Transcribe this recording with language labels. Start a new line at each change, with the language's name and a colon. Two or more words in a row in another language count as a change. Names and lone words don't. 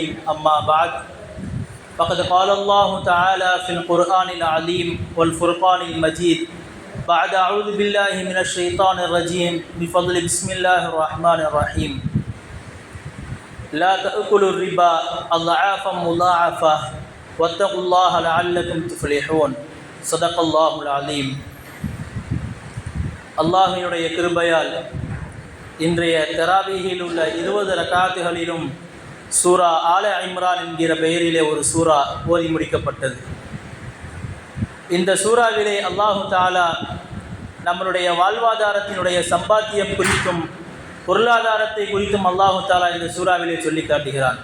Arabic: أما بعد فقد قال الله تعالى في القرآن العظيم والفرقان المجيد بعد أعوذ بالله من الشيطان الرجيم بفضل بسم الله الرحمن الرحيم. لا تأكلوا الربا أضعافا مضاعفة واتقوا الله لعلكم تفلحون. صدق الله العليم.
Tamil: அல்லாஹ்வினுடைய கிருபையால் இன்றைய தராவீஹில் உள்ள 20 ரக்காத்துகளிலும் சூரா ஆல இம்ரான் என்கிற பெயரிலே ஒரு சூரா ஓதி முடிக்கப்பட்டது. இந்த சூறாவிலே
Arabic: الله تعالى
Tamil: நம்மளுடைய வாழ்வாதாரத்தினுடைய சம்பாத்தியம் குறித்தும் பொருளாதாரத்தை குறித்தும்
Arabic: الله تعالى
Tamil: இந்த சூறாவிலே சொல்லி காட்டுகிறான்.